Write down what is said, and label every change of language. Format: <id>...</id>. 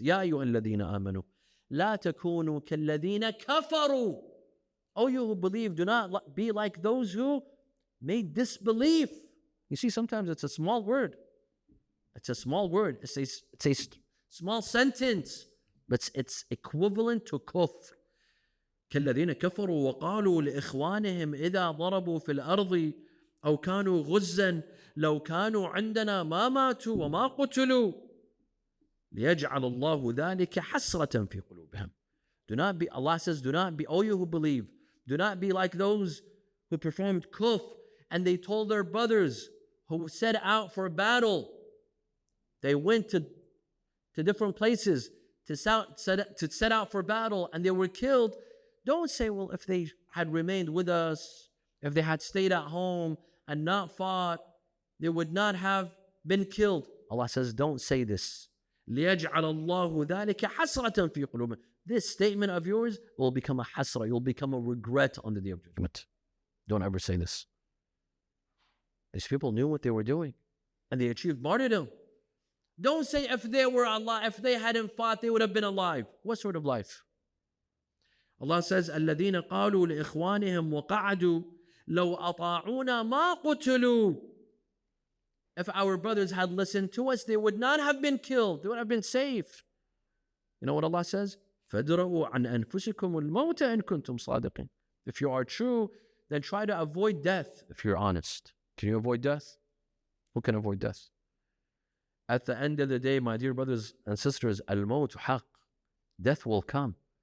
<ar>Ya ayyuha alladhina amanu, la takunu kalladhina kafaru.</ar> <en>Oh, you who believe, do not be like those who made disbelief. You see, sometimes it's a small word. It's a small word. It's a small sentence, but it's equivalent to kufr.</en> <ar>كالذين كفروا وقالوا لإخوانهم إذا ضربوا في الأرض أو كانوا غزا لو كانوا عندنا ما ماتوا وما قتلوا ليجعل الله ذلك حسرة في قلوبهم.</ar> <en>Do not be, Allah says, do not be, all you who believe, do not be like those who performed kufr and they told their brothers who set out for battle. They went to different places to set out for battle and they were killed. Don't say, well, if they had remained with us, if they had stayed at home and not fought, they would not have been killed. Allah says, don't say this.</en> <ar>لِيَجْعَلَ اللَّهُ ذَلِكَ حَسْرَةً فِي قُلُوبِهِمْ.</ar> <en>This statement of yours will become a hasra. You'll become a regret on the day of judgment. Don't ever say this. These people knew what they were doing and they achieved martyrdom. Don't say if they were alive, if they hadn't fought, they would have been alive. What sort of life? Allah says,</en> <ar>الَّذِينَ قَالُوا لِإِخْوَانِهِمْ وَقَعَدُوا لَوْ أَطَاعُونَا مَا قُتِلُوا.</ar> <en>If our brothers had listened to us, they would not have been killed. They would have been safe. You know what Allah says?</en> <ar>فَادْرَؤُوا عَنْ أَنفُسِكُمُ الْمَوْتَ إِن كُنْتُمْ صَادِقِينَ.</ar> <en>If you are true, then try to avoid death if you're honest. Can you avoid death? Who can avoid death? At the end of the day, my dear brothers and sisters,</en> <ar>al-mawt haq.</ar> <en>Death will come.</en>